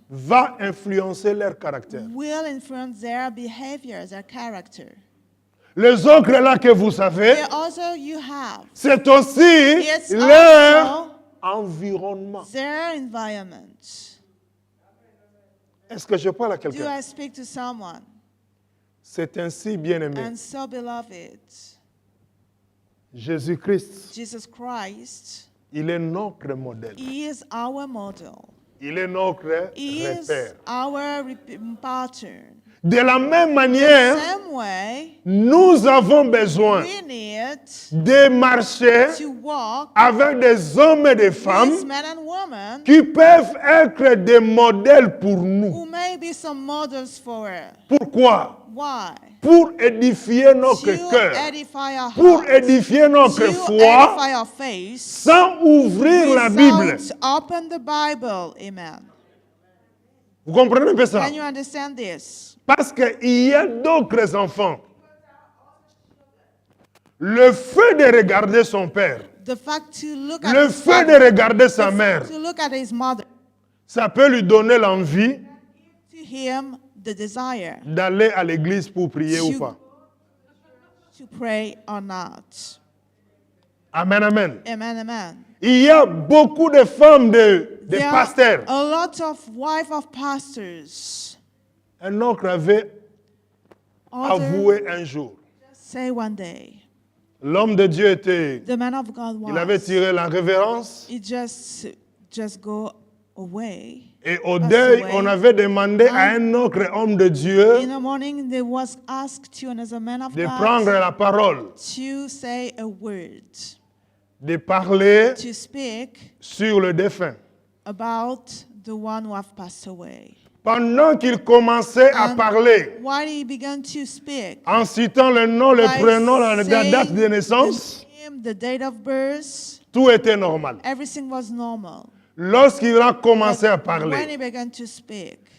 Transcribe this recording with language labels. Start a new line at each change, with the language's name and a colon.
French: va influencer leur caractère.
English: will influence their behavior, their character.
French: Les autres là que vous savez,
English: Here also you have
French: c'est aussi
English: It's
French: leur
English: also
French: environnement.
English: their environment.
French: Est-ce que je parle à
English: Do
French: quelqu'un?
English: I speak to someone?
French: C'est ainsi, bien-aimé.
English: And so, beloved,
French: Jésus-Christ,
English: Jesus Christ,
French: il est notre modèle.
English: He is our model.
French: Il est notre
English: He is
French: repère.
English: our pattern.
French: De la même manière,
English: Same way,
French: nous avons besoin
English: we need
French: de marcher
English: to walk
French: avec des hommes et des
English: with
French: femmes
English: men and women
French: qui peuvent être des modèles pour nous.
English: who may be some models for us.
French: Pourquoi?
English: Why?
French: Pour édifier notre
English: To
French: cœur,
English: edify our
French: pour
English: hearts,
French: édifier notre
English: to
French: foi,
English: edify our faith,
French: sans ouvrir la Bible.
English: without open the Bible. Amen.
French: Vous comprenez un peu ça?
English: Can you understand this?
French: Parce qu'il y a d'autres enfants. Le fait de regarder son père,
English: The fact to look at
French: le
English: his
French: fait de
English: father,
French: regarder sa mère,
English: to look at his mother,
French: ça peut lui donner l'envie
English: to him the desire
French: d'aller à l'église pour prier ou pas.
English: to pray or not. Amen, amen. Amen, amen.
French: Il y a beaucoup de femmes de
English: There are
French: pasteurs.
English: a lot of wives of pastors.
French: Un oncle avait
English: Others
French: avoué un jour.
English: say one day,
French: L'homme de Dieu était,
English: the man of God
French: il avait
English: was,
French: tiré la révérence.
English: he just go away.
French: Et au
English: Passed
French: deuil,
English: away.
French: on avait demandé à un autre homme de Dieu
English: In the morning, there was asked to another man of
French: de
English: God
French: prendre la parole,
English: to say a word,
French: de parler
English: to speak
French: sur le défunt.
English: about the one who have passed away.
French: Pendant qu'il commençait à
English: And
French: parler,
English: while he began to speak,
French: en citant le nom, le
English: by
French: prénom, la date de
English: saying
French: naissance,
English: the name, the date of birth,
French: tout était normal.
English: everything was normal.
French: Lorsqu'il a commencé à
English: But when
French: parler,
English: he began to speak,